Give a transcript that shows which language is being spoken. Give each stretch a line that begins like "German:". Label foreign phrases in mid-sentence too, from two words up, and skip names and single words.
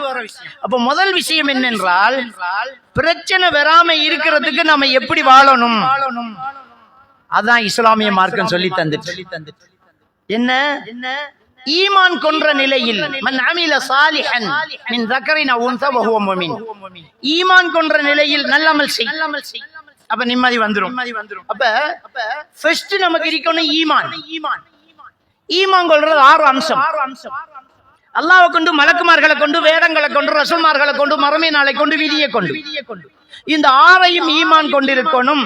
Tamil: அப்ப முதல் விஷயம் என்னென்றால், பிரச்சனை வராம இருக்கிறதுக்கு நம்ம எப்படி வாழணும், அதான் இஸ்லாமிய மார்க்கம் சொல்லி தந்துட்டு. என்ன ஈமான் கொன்ற நிலையில்
Arabic: من عمل صالحا من ذكرٍ أو أنثى وهو مؤمن,
Tamil: ஈமான் கொன்ற நிலையில் நல்லமல் செய். அப்ப நிம்மதி வந்துரும். அப்ப ஃபர்ஸ்ட் நமக்கு இருக்கணும் ஈமான். ஈமான் கொள்றது 6 அம்சம். அல்லாஹ்வை கொண்டு, மலக்குமார்களை கொண்டு, வேதங்களை கொண்டு, ரசூல்மார்களை கொண்டு, மறுமை நாளை கொண்டு, விதியை கொண்டு, இந்த 6ஐயும் ஈமான் கொண்டிருக்கணும்.